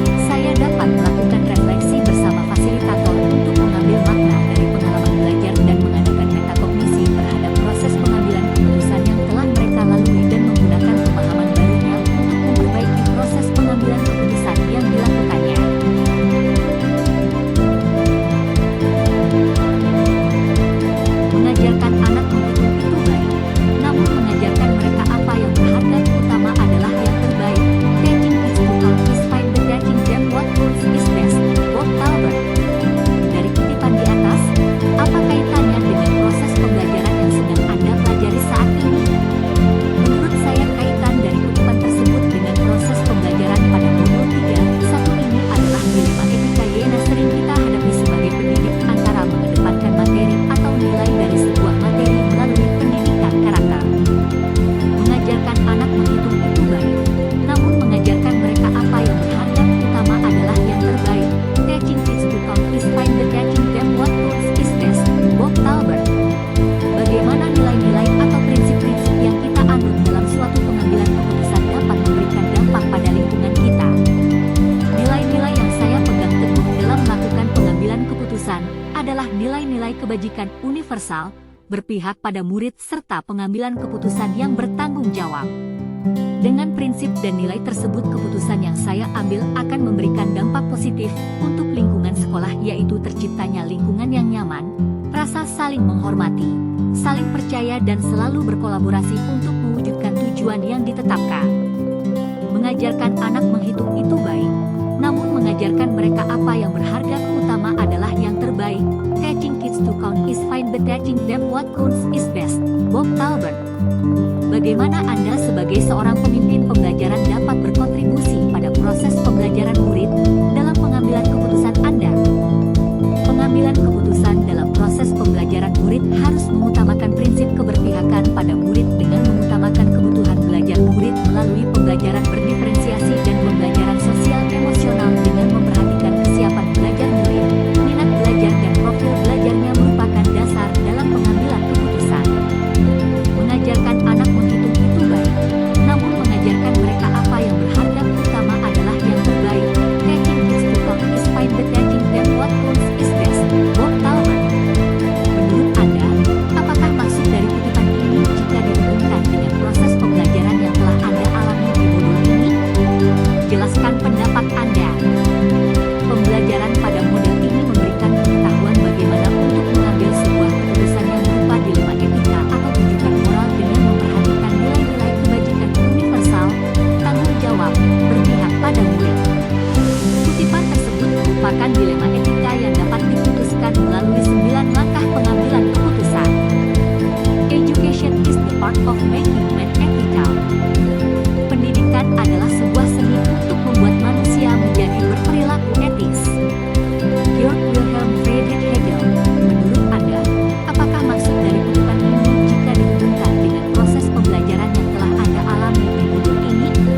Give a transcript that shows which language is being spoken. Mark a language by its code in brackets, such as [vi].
[id] Saya dapat melakukan refleksi bersama fasilitator untuk mengambil makna dari pengalaman belajar dan mengadakan metakognisi terhadap proses pengambilan keputusan yang telah mereka lalui dan menggunakan pemahaman barunya untuk memperbaiki proses pengambilan keputusan yang dilakukannya. Mengajarkan anak menghitung itu baik, namun mengajarkan mereka apa yang berharga utama adalah yang terbaik. [en] Teaching kids to count is fine, but teaching them what counts is best. Bob Talbot. [id] Dari kutipan di atas, apa kaitannya dengan proses pembelajaran yang sedang Anda pelajari saat ini? Menurut saya kaitan dari kutipan tersebut dengan proses pembelajaran pada modul 3.1 ini adalah dilema etika yang sering kita hadapi sebagai pendidik antara mengedepankan materi atau nilai dari sebuah materi melalui pendidikan karakter. Mengajarkan anak menghitung itu baik, namun mengajarkan mereka apa yang berharga utama adalah yang terbaik. [en] Teaching kids to count is fine, but teaching them what counts is best. [id] Bob Talbot. Bagaimana nilai-nilai atau prinsip-prinsip yang kita anut dalam suatu pengambilan keputusan dapat memberikan dampak pada lingkungan kita? Nilai-nilai yang saya pegang teguh dalam melakukan pengambilan keputusan adalah nilai-nilai kebajikan universal, berpihak pada murid serta pengambilan keputusan yang bertanggung jawab. Dengan prinsip dan nilai tersebut, keputusan yang saya ambil akan memberikan dampak positif untuk lingkungan sekolah, yaitu terciptanya lingkungan yang nyaman, rasa saling menghormati, saling percaya dan selalu berkolaborasi untuk mewujudkan tujuan yang ditetapkan. Mengajarkan anak menghitung itu baik, namun mengajarkan mereka apa yang berharga utama adalah yang terbaik. [en] Teaching kids to count is fine, but teaching them what counts is best. [id] Bob Talbot. Bagaimana Anda sebagai seorang pemimpin pembelajaran dapat berkontribusi pada proses pembelajaran murid dalam pengambilan keputusan Anda? Pengambilan keputusan dalam proses pembelajaran murid harus mengutamakan prinsip keberpihakan pada murid dengan mengutamakan kebutuhan belajar murid melalui pembelajaran berdiferensiasi dan pembelajaran sosial emosional dengan memperhatikan kesiapan belajar murid, minat belajar dan profil belajarnya merupakan dasar dalam pengambilan keputusan. Mengajarkan anak menghitung itu baik, namun mengajarkan mereka apa yang berharga utama adalah yang terbaik. [en] Teaching kids to count is fine, but teaching them what counts is best. [id] Bob Talbot. Menurut Anda, apakah maksud dari kutipan ini jika dihubungkan dengan proses pembelajaran yang telah Anda alami di modul ini? Jelaskan pendapat Anda. Pembelajaran pada model ini memberikan pengetahuan bagaimana untuk mengambil sebuah keputusan yang berupa dilema etika atau tuntutan moral dengan memperhatikan nilai-nilai kebajikan universal, tanggung jawab, berpihak pada murid. Kutipan tersebut merupakan dilema etika yang dapat diputuskan melalui 9 langkah pengambilan keputusan. [en] Education is the art of making men ethical. [id] Pendidikan adalah sebuah seni untuk membuat manusia menjadi berperilaku etis. Georg Wilhelm Friedrich Hegel. Menurut Anda, apakah maksud dari kutipan ini jika dihubungkan dengan proses pembelajaran yang telah Anda alami di modul ini?